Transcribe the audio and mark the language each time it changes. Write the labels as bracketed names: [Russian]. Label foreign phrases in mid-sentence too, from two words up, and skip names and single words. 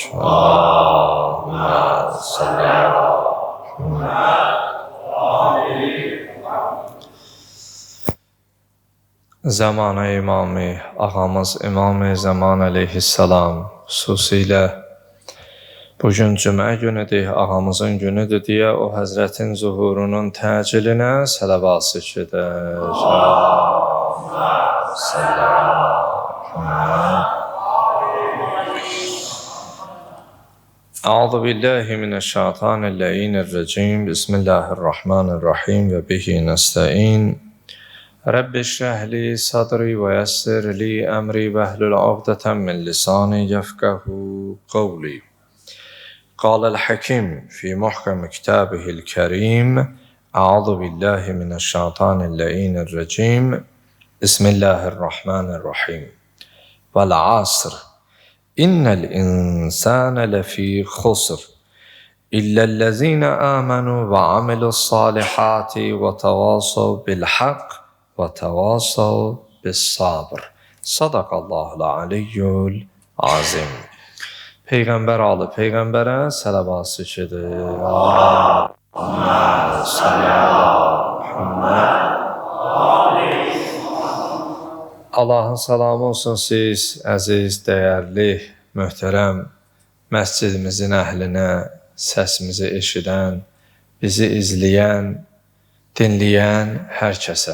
[Arabic] اللهم صل على [Azerbaijani] Zamanə imamı, ağamız İmam-ı Zaman əleyhissalam xüsusilə bugün cümə günüdür, ağamızın günüdür deyə o həzrətin zuhurunun təcilinə sələvat edək. [Arabic] أعوذ بالله من الشيطان الرجيم. بسم الله الرحمن الرحيم وبه نستعين. رب اشرح لي صدري ويسر لي أمري واحلل عقدة من لساني يفقهوا قولي. قال الحكيم في محكم كتابه الكريم. أعوذ بالله من الشيطان الرجيم. بسم الله الرحمن الرحيم. والعصر. إن الإنسان لفي خسر. إلا الذين آمنوا وعملوا الصالحات وتواصوا بالحق وتواصوا بالصبر. صدق الله العلي العظيم. [Azerbaijani] Peyğəmbər alı Peyğəmbərə sələvat edir. [Arabic] اللهم صل على [Azerbaijani] Allahın salamı olsun siz, əziz, dəyərli, möhtərəm məscidimizin əhlinə, səsimizi eşidən, bizi izləyən, dinləyən hər kəsə.